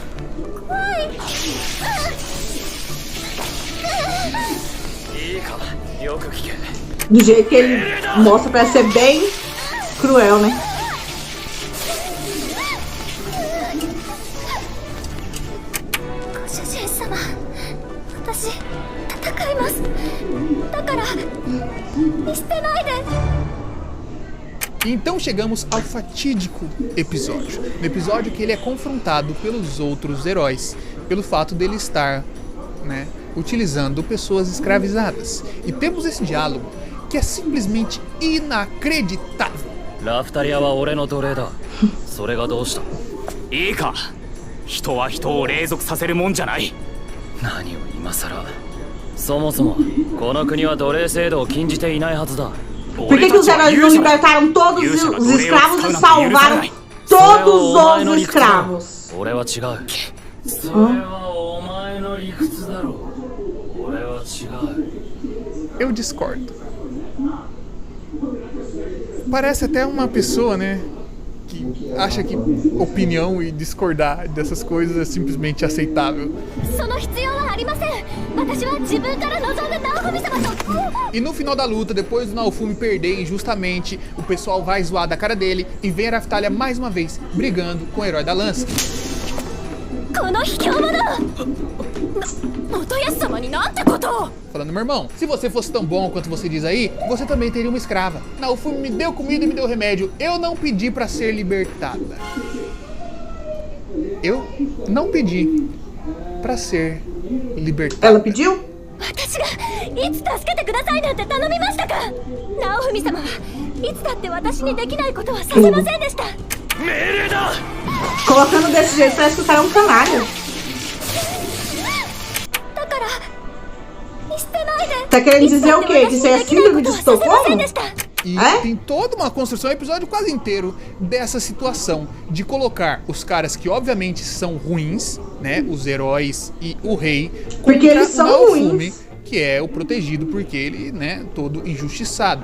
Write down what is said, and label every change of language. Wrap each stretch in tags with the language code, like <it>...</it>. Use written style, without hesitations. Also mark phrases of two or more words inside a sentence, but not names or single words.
<ja>いいか、よく聞け。</ja> <pt>Do jeito que ele mostra, parece ser bem cruel, né?</pt> <ja>ご主人様、私戦います。だから見捨てないで。</ja> <pt>Então chegamos ao fatídico episódio. No episódio que ele é confrontado pelos outros heróis, pelo fato dele estar, né, utilizando pessoas escravizadas. E temos esse diálogo que é simplesmente inacreditável.</pt> <ja>ラフタリアは俺の奴隷だ。それがどうした？いいか、人は人を隷属させるもんじゃない。何を今さら。そもそもこの国は奴隷制度を禁じていないはずだ。</ja> <pt>Por que os heróis não libertaram todos os escravos e salvaram todos os outros escravos?</pt> <ja>俺は違う。それはお前の理屈だろう。俺は違う。</ja> <pt>Eu discordo. Parece até uma pessoa, né, que acha que opinião e discordar dessas coisas é simplesmente aceitável.</pt> <ja>その必要はありません。私は自分から望んでナオフミ様と。</ja> <pt>E no final da luta, depois do Naofumi perder injustamente, o pessoal vai zoar da cara dele e vem a Raftalia mais uma vez brigando com o herói da lança.</pt> <ja>この卑怯者！元康様になんてことを！</ja> <pt>Falando, meu irmão, se você fosse tão bom quanto você diz aí, você também teria uma escrava. Naofumi me deu comida e me deu remédio. Eu não pedi pra ser libertada. Eu não pedi pra ser libertada. Ela pediu?</pt> <ja>私がいつ助けてくださいなんて頼みましたか？ナオフミ様はいつだって私にできないことはさせませんでした。命令だ。</ja> <pt>Colocando desse jeito parece que o cara é um canalha.</pt> <ja>だから見捨てないで。</ja> <pt>Tá querendo dizer o quê? Que isso é síndrome de Estocolmo? E É? tem toda uma construção, um episódio quase inteiro dessa situação de colocar os caras que obviamente são ruins, né, os heróis e o rei, Porque contra eles são o Naofumi, ruins. que é o protegido porque ele, né, todo injustiçado.</pt>